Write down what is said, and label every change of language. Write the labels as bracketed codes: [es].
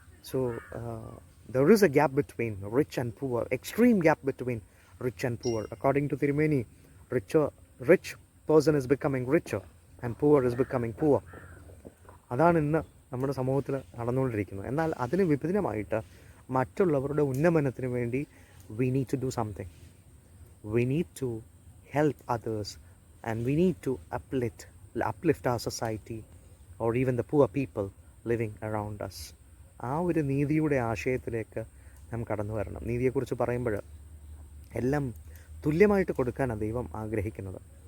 [en] So there is a gap between rich and poor, extreme gap between rich and poor. According to Thirumeni, rich person is becoming richer and poor is becoming poor. [ml] അതാണ് ഇന്ന് നമ്മുടെ സമൂഹത്തിൽ നടന്നുകൊണ്ടിരിക്കുന്നത്. എന്നാൽ അതിന് വിപരീതമായിട്ട് മറ്റുള്ളവരുടെ ഉന്നമനത്തിന് വേണ്ടി [en] We need to do something. We need to help others, and we need to uplift our society or even the poor people living around us. [ml] ആ ഒരു നീതിയുടെ ആശയത്തിലേക്ക് നാം കടന്നു വരണം. നീതിയെക്കുറിച്ച് പറയുമ്പോൾ എല്ലാം തുല്യമായിട്ട് കൊടുക്കാനാണ് ദൈവം ആഗ്രഹിക്കുന്നത്.